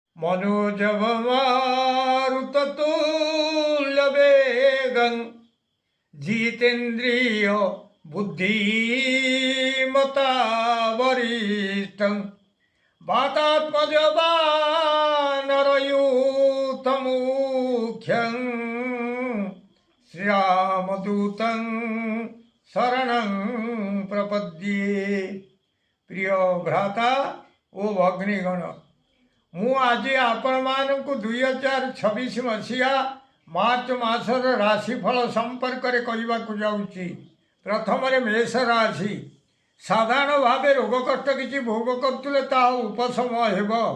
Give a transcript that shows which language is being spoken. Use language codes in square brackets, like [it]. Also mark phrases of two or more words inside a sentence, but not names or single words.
[sa] मनोजवमारुततुल्यवेगं जितेन्द्रिय बुद्धिमता वरिष्ठं वातात्मजवानरयूथमुख्यं श्रीरामदूतं शरणं प्रपद्ये। [or] ପ୍ରିୟ ଭ୍ରାତା ଓ ଭଗ୍ନୀଗଣ, ମୁଁ ଆଜି ଆପଣମାନଙ୍କୁ 2026 ମସିହା ମାର୍ଚ୍ଚ ମାସର ରାଶିଫଳ ସମ୍ପର୍କରେ କହିବାକୁ ଯାଉଛି। ପ୍ରଥମରେ ମେଷ ରାଶି। ସାଧାରଣ ଭାବେ ରୋଗ କଷ୍ଟ କିଛି ଭୋଗ କରୁଥିଲେ ତାହା ଉପଶମ ହେବ।